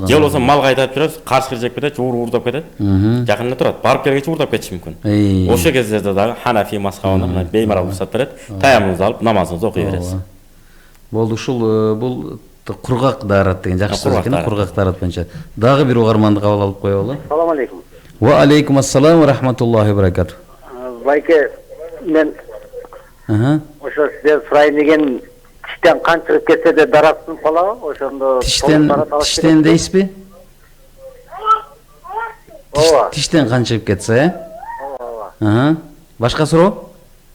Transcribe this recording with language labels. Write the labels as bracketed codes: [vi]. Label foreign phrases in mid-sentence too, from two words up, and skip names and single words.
[ky] Же болбосо малга айдап жүрөбүз, каршы жеп кетет, уурдап кетет. Жакында турат, барып келгенче уурдап кетиши мүмкүн. Ошол кезде дагы Ханафи мазхабында беймарал уруксат берет. Таяммумду алып намазыңызды окуй бересиз. Болду, ушул бул кургак таарат деген жакшы сөз экен, кургак таарат боюнча. Дагы бир угарманды кабыл алып коелу. [ar] سلام عليكم. وعليكم السلام ورحمة الله وبركاته. [ky] Байке, мен ошо сизден сурайын деген, тиштен кан чыгып кетсе де дарактын калабы? Ошондо тиштен дейсизби? Тиштен кан чыгып кетсе, Башка суроо?